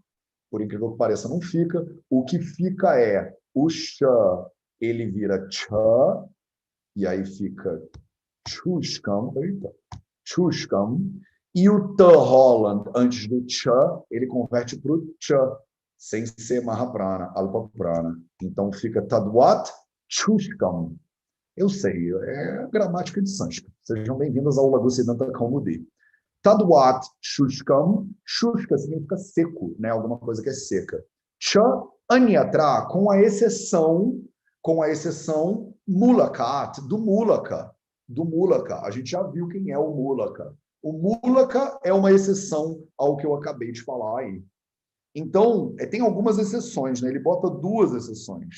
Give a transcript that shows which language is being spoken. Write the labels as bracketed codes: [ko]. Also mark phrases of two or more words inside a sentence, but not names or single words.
[pt] Por incrível que pareça, não fica. O que fica é o sha, ele vira cha, e aí fica shushkam, e o ta Holland, antes do cha, ele converte para o cha, sem ser [sa] Mahaprana, Alpa Prana. [pt] Então fica [sa] taduat, shushkam. [pt] Eu sei, é gramática de sânscrito. Sejam bem-vindos ao Lagu Siddhanta Kaumudi. [sa] Taduat, shushkam. [pt] Shushka significa seco, né? Alguma coisa que é seca. Cha, anyatra, com a exceção mulakat, do mulaka. Do mulaka. A gente já viu quem é o mulaka. O mulaka é uma exceção ao que eu acabei de falar aí. Então, tem algumas exceções, né? Ele bota 2 exceções.